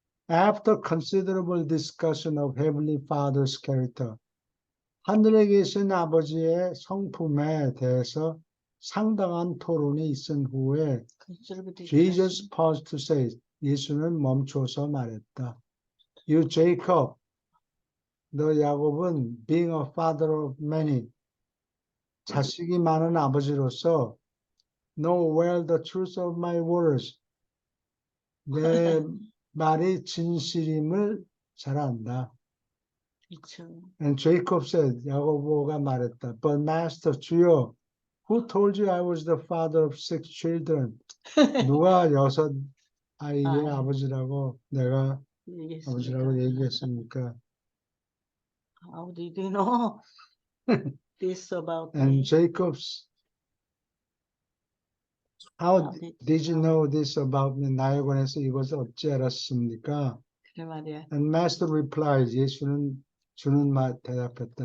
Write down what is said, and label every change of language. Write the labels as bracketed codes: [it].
[en] After considerable discussion of Heavenly Father's character, [ko] 하늘에 계신 아버지의 성품에 대해서 상당한 토론이 있은 후에 [en] Jesus paused to say, [ko] 예수는 멈춰서 말했다. [en] You Jacob, [ko] 너 야곱은 [en] being a father of many, [ko] 자식이 많은 아버지로서 [en] know well the truth of my words, [ko] 내 말이 진실임을 잘 안다. 그렇죠. [en] And Jacob said, [ko] 야고보가 말했다. [en] But master, 주여, who told you I was the father of 6 children? [ko] 누가 6 아이의 아버지라고 내가 아버지라고 얘기했습니까? [en] How did you know this about And me? Jacob's, how did you know this about me? [ko] 나에 관해서 이것을 어찌 알았습니까? 그래 말이야. [en] And master replied, [ko] 예수는 주는 말 대답했다.